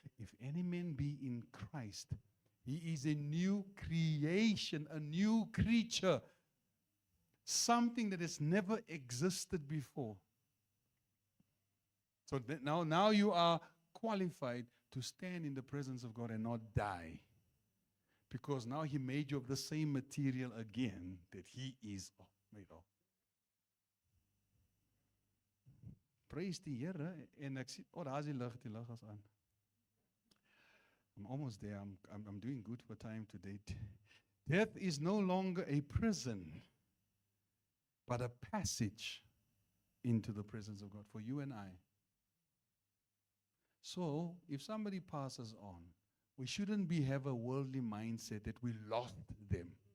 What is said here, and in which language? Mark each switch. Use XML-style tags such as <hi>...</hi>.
<en>If any man be in Christ, he is a new creation, a new creature, something that has never existed before. So now you are qualified to stand in the presence of God and not die. Because now He made you of the same material again that He is made of.</en> <af>Praise die Here. En ek sien, daar is die lig is aan.</af> <en>I'm almost there. I'm doing good for time today. Death is no longer a prison, but a passage into the presence of God for you and I. So, if somebody passes on, we shouldn't have a worldly mindset that we lost them.</en>